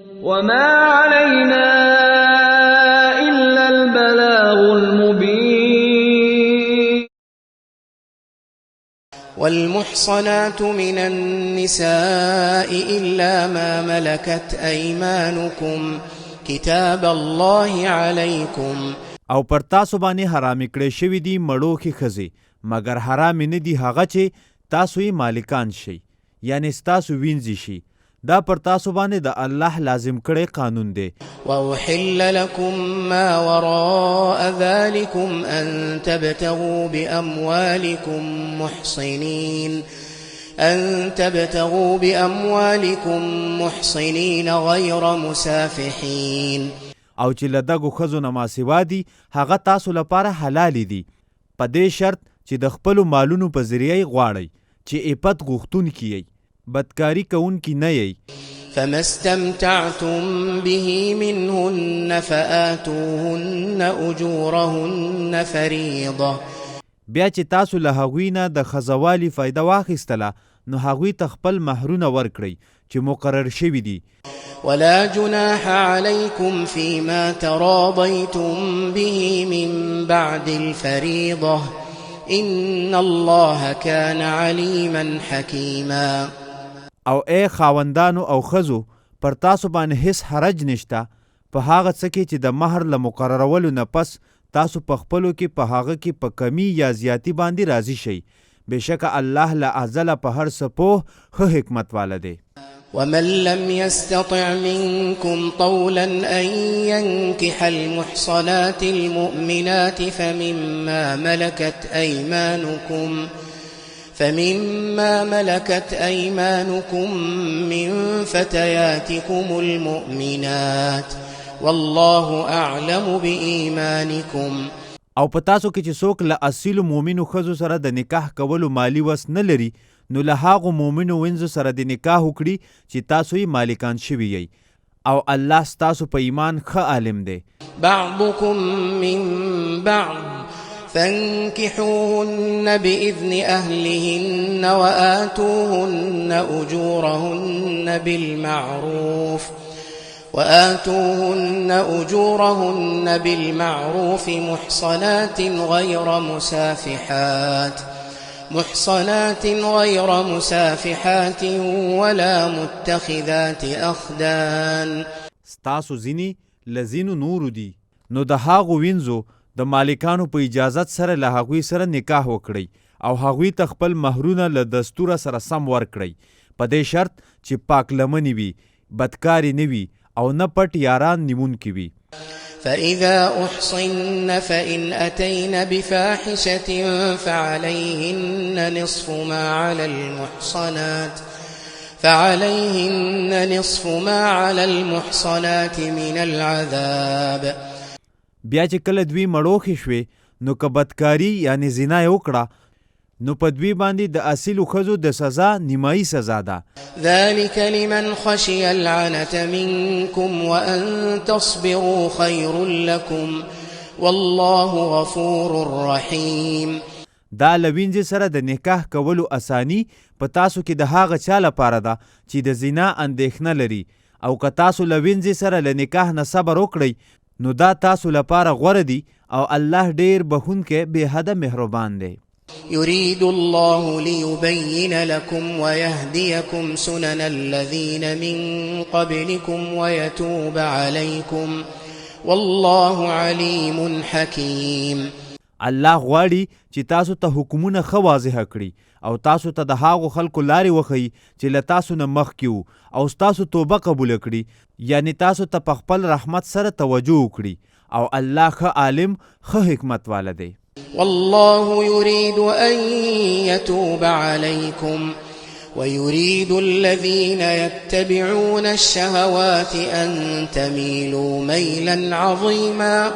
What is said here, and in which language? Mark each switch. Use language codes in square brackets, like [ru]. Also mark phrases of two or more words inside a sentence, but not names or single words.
[ar] وما علينا إلا البلاغ المبين. والمحصنات من النساء إلا ما ملكت أيمانكم كتاب الله عليكم. [ps] او پر تاسو باندې حرام کړی شوی دی مړوکې ښځې مګر حرام نه دي هغه چې تاسو یې مالکان شئ یعنی ستاسو وینځي شي دا پر تاسو باندې د الله لازم کړی قانون دی. [ar] وأحل لكم ما وراء ذلكم أن تبتغوا بأموالكم محصنين غير مسافحين. [ps] او چې له دغو ښځو نه ما سوا دي هغه تاسو لپاره حلالې دي په دې شرط چې د خپلو مالونو په ذریعه یې غواړئ چې عفت غوښتونکي یئ بدکاري کوونکي نه یئ. [ar] فما استمتعتم به منهن فآتوهن أجورهن فريضة. [ps] بیا چې تاسو له هغوی نه د ښځوالي فایده واخیستله نو هغوی ته خپل مهرونه ورکړئ چې مقرر شوي دي. [ar] ولا جناح عليكم فيما تراضيتم به من بعد الفريضة إن الله كان عليما حكيما. [ps] او ای خاوندانو او ښځو پر تاسو باندې هیڅ حرج نشته په هغه څه کې چې د مهر له مقررولو نه پس تاسو په خپلو کې په هغه کې په کمی یا زیاتی باندې راضي شئ بېشکه الله له ازله په هر څه پوه ښه حکمت واله دی. [ar] ومن لم يستطع منكم طولا أن ينكح المحصنات المؤمنات فمما ملكت أيمانكم من فتياتكم المؤمنات والله أعلم بإيمانكم. [ps] او په تاسو کې چې څوک له اصیلو مومنو ښځو سره د نکاح کولو مالی وس نه لري نو له هغو مومنو وینځو سره د نکاح وکړي چې تاسو یې مالکان شوي یئ او الله ستاسو په ایمان ښه عالم دی. [ar] بعضكم من بعض فانكحوهن بإذن أهلهن وآتوهن أجورهن بالمعروف محصنات غير مسافحات ولا متخذات أخدان. [ps] ستاسو ځینې له ځینو نورو دي نو د هغو وینځو د مالکانو په اجازت سره له هغوی سره نکاح وکړئ او هغوی ته خپل مهرونه له دستوره سره سم ورکړئ په دې شرط چې پاک لمنې وي بدکاري نه وي او نه پټ یاران نیمونکي وي. [ar] فإذا أحصن فإن أتين بفاحشة فعليهن نصف ما على المحصنات من العذاب. [ps] بیا چې کله دوی مړوښې شوې نو که بدکاري یعنی زنا یې وکړه نو په دوی باندې د اصیلو ښځو د سزا نیمایي سزا ده. [ar] ذلك لمن خشي العنة منكم وأن تصبروا خير لكم والله غفور رحيم. [ps] دا له وینځې سره د نکاح کولو اساني په تاسو کې د هغه چا لپاره ده چې د زنا اندېښنه لري او که تاسو له وینځې سره له نکاح نه صبر وکړئ نو دا تاسو لپاره غوره دي او الله ډېر بخښونکی بې حده مهربان دی. [ar] يريد الله ليبين لكم ويهديكم سنن الذين من قبلكم ويتوب عليكم والله عليم حكيم. [ps] الله غواړي چې تاسو ته حکمونه ښه واضح کړي او تاسو ته د هغو خلکو لارې وښیي چې له تاسو نه مخکې وو او ستاسو توبه قبوله کړي یعنی تاسو ته په خپل رحمت سره توجه وکړي او الله ښه عالم ښه حکمت واله دی. [ar] والله يريد أن يتوب عليكم ويريد الذين يتبعون الشهوات أن تميلوا ميلا عظيما.